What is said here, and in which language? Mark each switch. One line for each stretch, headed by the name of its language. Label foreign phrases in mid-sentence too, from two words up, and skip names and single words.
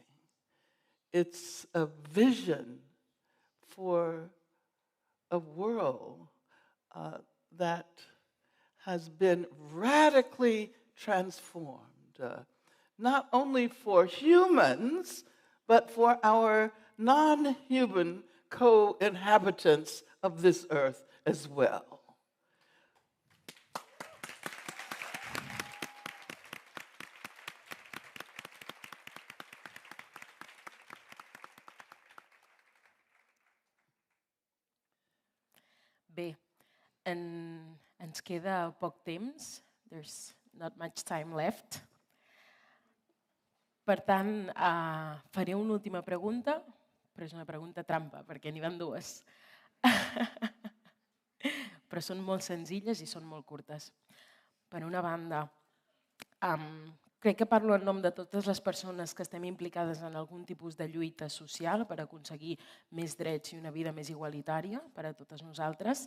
English: It's a vision for a world that has been radically transformed, not only for humans, but for our non-human co-inhabitants of this earth as well.
Catalan: Bé, ens queda poc temps.
English: There's not much time left.
Catalan: Per tant, faré una última pregunta, però és una pregunta trampa, perquè n'hi van dues. Però són molt senzilles i són molt curtes. Per una banda, crec que parlo en nom de totes les persones que estem implicades en algun tipus de lluita social per aconseguir més drets i una vida més igualitària per a totes nosaltres.